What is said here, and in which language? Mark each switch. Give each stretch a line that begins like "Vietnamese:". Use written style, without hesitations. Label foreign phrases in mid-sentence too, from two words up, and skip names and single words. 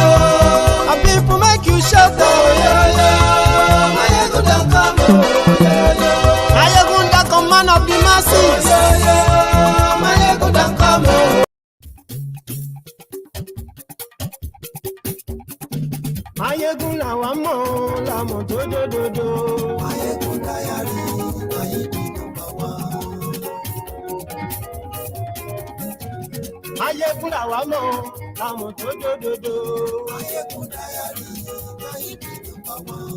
English: My people make you shout, oh yo yo. Maiyegun don't come, oh yo yo. Maiyegun don't come, man of the masses, oh yo yo. Maiyegun don't come, oh.
Yoruba: Maiyegun làwa mọ̀ làmọ̀ tó dòdòdò.
English: Maiyegun diary Ayédè number one.
Yoruba: Maiyegun làwa mọ̀ làmọ̀ tó dòdòdò.
English: Maiyegun diary Ayédè number one.